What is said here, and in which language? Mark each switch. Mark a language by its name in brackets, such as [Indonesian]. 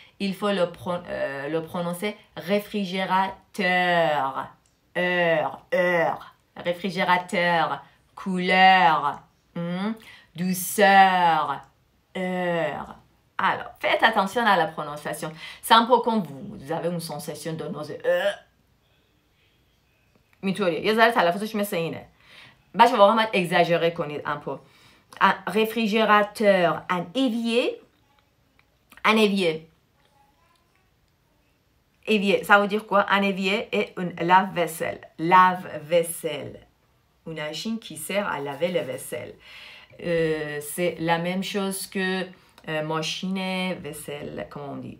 [French] Il faut le prononcer réfrigérateur. Heure. Réfrigérateur. Couleur. Douceur. Heure. Alors, faites attention à la prononciation. C'est un peu comme vous avez une sensation de nausée. [Persian] میتونی یه ذره تلفظش مثل اینه. بچه واقعا باید اگزاژره کنید [French] un peu. Un réfrigérateur, un évier. Un évier. Évier, ça veut dire quoi? Un évier et une lave-vaisselle. Lave-vaisselle. Une machine qui sert à laver les vaisselles. C'est la même chose que machine vaisselle, comment on dit?